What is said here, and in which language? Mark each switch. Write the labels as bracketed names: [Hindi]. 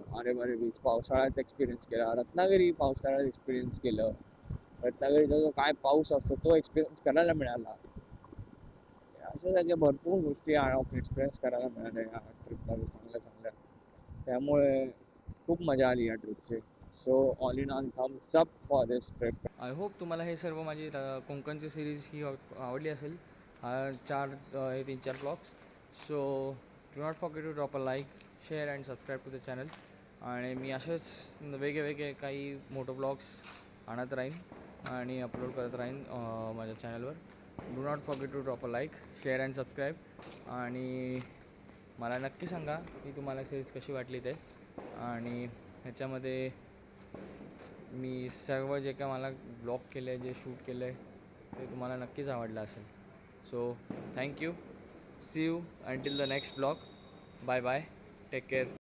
[Marathi] Aarewari beach पावसाळ्यात experience केला, रत्नागिरी पावसाळ्यात एक्सपिरियन्स केलं. रत्नागिरीचा जो काय पाऊस असतो तो एक्सपिरियन्स करायला मिळाला. अशा सगळ्या भरपूर गोष्टी एक्सपिरियन्स करायला मिळाल्या या ट्रिपमध्ये, चांगल्या चांगल्या. त्यामुळे खूप मजा आली या ट्रिपची. [English] So all in all thumbs up for this trip. I hope [Marathi] तुम्हाला हे सर्व माझी कोकणची सिरीज ही आवडली असेल. [English] हा 3-4 blogs. So do not forget to drop a like, share and subscribe to the channel. [Marathi] आणि मी असेच वेगळे काही मोठे ब्लॉग्स आणत राहीन आणि अपलोड करत राहीन माझ्या चॅनलवर. [English] Do not forget to drop a like, share and subscribe. [Marathi] आणि मला नक्की सांगा की तुम्हाला सिरीज कशी वाटली ते. आणि ह्याच्यामध्ये मी सर्व जे काय मला ब्लॉग केले आहे, जे शूट केलं आहे, ते तुम्हाला नक्कीच आवडलं असेल. [English] So thank you, see you until the next blog. Bye bye, take care.